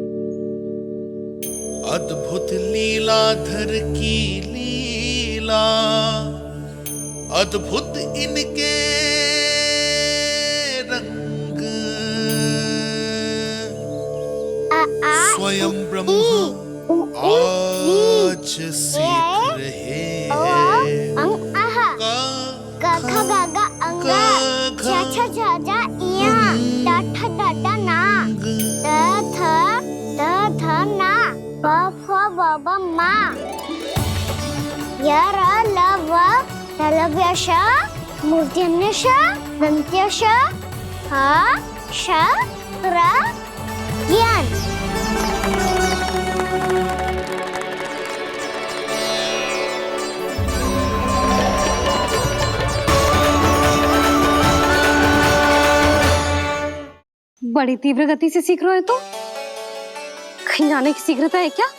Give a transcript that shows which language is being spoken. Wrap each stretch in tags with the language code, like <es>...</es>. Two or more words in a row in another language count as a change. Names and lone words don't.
<hi>अद्भुत लीलाधर की लीला, अद्भुत इनके रंग, स्वयं ब्रह्म आज सीख रहे</hi> <sa>गा गा गा अंगा, छा छा छा जा इया, टा ठा टा टा ना, दा ना, बा फा बा बा मा, या रा ला वा, तलव्यशा, मूर्धन्यशा, दंत्यशा, हा शा रा ज्ञान।</sa> <hi>बड़ी तीव्र गति से सीख रहे हो तो कहीं जाने की शीघ्रता है क्या?</hi>